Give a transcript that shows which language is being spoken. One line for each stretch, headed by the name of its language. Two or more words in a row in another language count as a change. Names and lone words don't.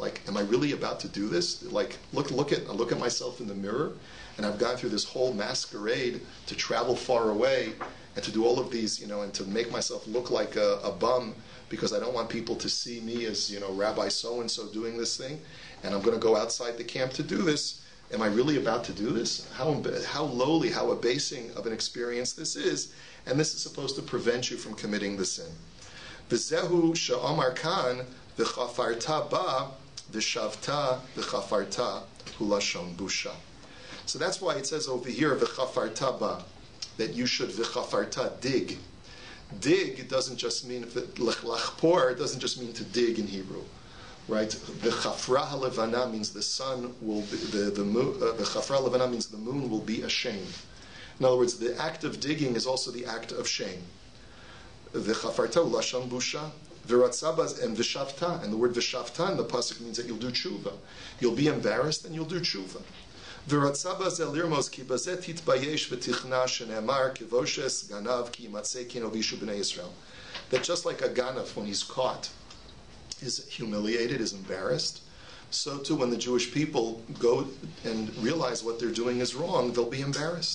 English: Like, am I really about to do this? Like, look at myself in the mirror, and I've gone through this whole masquerade to travel far away and to do all of these, and to make myself look like a bum, because I don't want people to see me as, Rabbi so-and-so doing this thing, and I'm going to go outside the camp to do this. Am I really about to do this? How lowly, how abasing of an experience this is, and this is supposed to prevent you from committing the sin.
Hebrew: וזהו שאמר כאן וחפרת בה ושבת וחפרת הלשון בושה.
English: So that's why it says over here
Hebrew: וחפרת בה,
English: that you should v'chafarta dig. Dig doesn't just mean lachpor. It doesn't just mean to dig in Hebrew, right? The
Hebrew: חפרה הלבנה
English: means the sun will be, the
Hebrew: חפרה הלבנה
English: means the moon will be ashamed. In other words, the act of digging is also the act of shame. The
Hebrew: חפרת ולשון בושה
English: v'ratzabas and v'shavta, and the word v'shavta in the pasuk means that you'll do tshuva. You'll be embarrassed and you'll do tshuva. That just like a ganav, when he's caught, is humiliated, is embarrassed, so too when the Jewish people go and realize what they're doing is wrong, they'll be embarrassed.